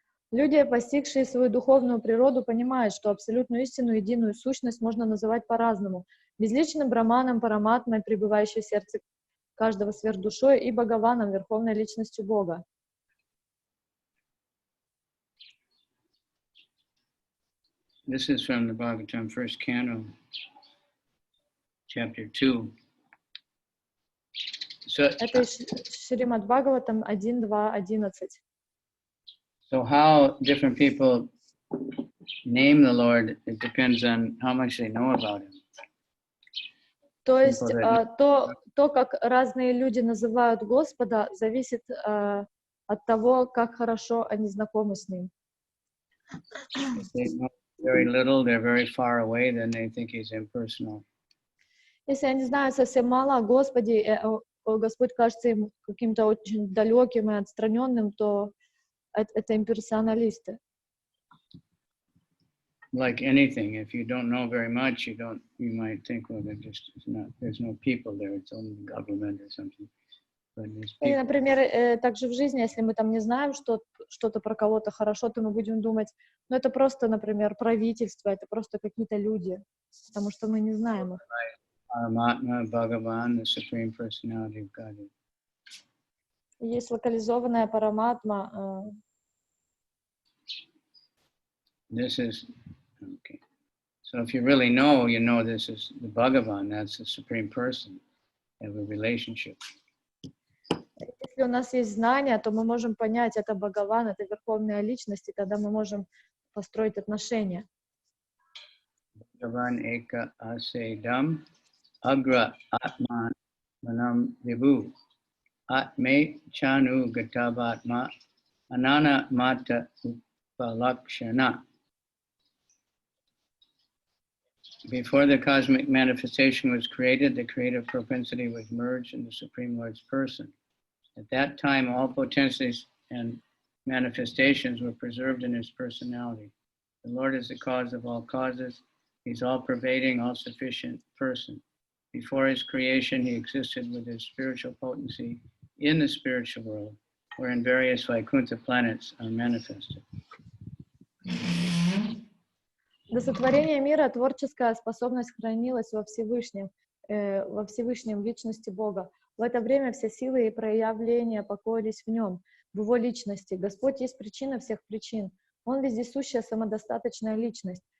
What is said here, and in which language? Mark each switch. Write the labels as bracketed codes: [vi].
[ru] Люди, постигшие свою духовную природу, понимают, что абсолютную истину, единую сущность можно называть по-разному: безличным Браманом, Параматмой, пребывающей в сердце каждого сверхдушой, и Бхагаваном, верховной личностью Бога. [en] This is from the Bhagavatam, first canto, chapter 2. [ru] Это Шримад Бхагаватам 1.2.11. [en] So how different people name the Lord, it depends on how much they know about Him. [ru] То есть то, как разные люди называют Господа, зависит от того, как хорошо они знакомы с Ним. [en] If they know very little, they're very far away, then they think He's impersonal. [ru] Если они знают совсем мало о Господе, Господь кажется им каким-то очень далеким и отстраненным, то это имперсоналисты. [en] Like anything, if you don't know very much, you might think, well, there's no people there, it's only government or something. But there's people. [ru] И, например, также в жизни, если мы там не знаем что-то про кого-то хорошо, то мы будем думать, ну это просто, например, правительство, это просто какие-то люди, потому что мы не знаем их. [en] Paramatma, Bhagavan, the Supreme Personality of Godhead. [ru] Есть локализованная параматма. [en] This is, okay. So if you really know, you know this is the Bhagavan, that's the Supreme Person. They have a relationship. [ru] Если у нас есть знания, то мы можем понять, это Бхагаван, это Верховная Личность, и тогда мы можем построить отношения. [sa] Bhagavan eka asedam agra atman manam vibhu atme chanu gatavatma anana mata upalakshana. [en] Before the cosmic manifestation was created, the creative propensity was merged in the Supreme Lord's person. At that time, all potencies and manifestations were preserved in His personality. The Lord is the cause of all causes. He's all-pervading, all-sufficient person. Before His creation, He existed with His spiritual potency in the spiritual world, wherein various Vaikuntha planets are manifested. [ru] До сотворения мира творческая способность хранилась во Всевышнем в личности Бога. В это время все силы и проявления покоились в Нем, в Его личности. Господь есть причина всех причин. Он вездесущая самодостаточная личность.